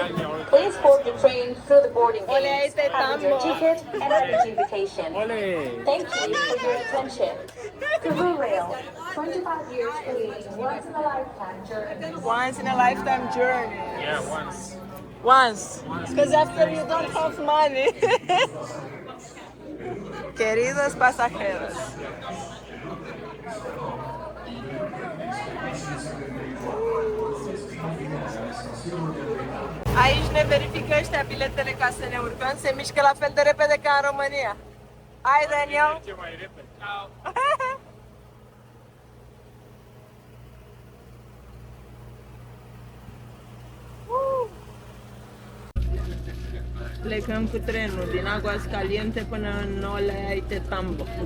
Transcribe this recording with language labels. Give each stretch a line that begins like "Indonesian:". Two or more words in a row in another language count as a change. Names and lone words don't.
English: Please board the train through the boarding gates, having your ticket and ID invitation. Thank you for your attention. Peru Rail, 25 years creating once-in-a-lifetime journey. Once in a lifetime journey. Yeah, once. Once. Because after you don't have money.
Spanish: Queridos pasajeros.
Romanian: Aici ne verifică ăștia biletele ca să ne urcăm, se mișcă la fel de repede ca în România. Hai, Daniel! Ce mai repede. Plecăm cu trenul din Aguascaliente până în Ollantaytambo.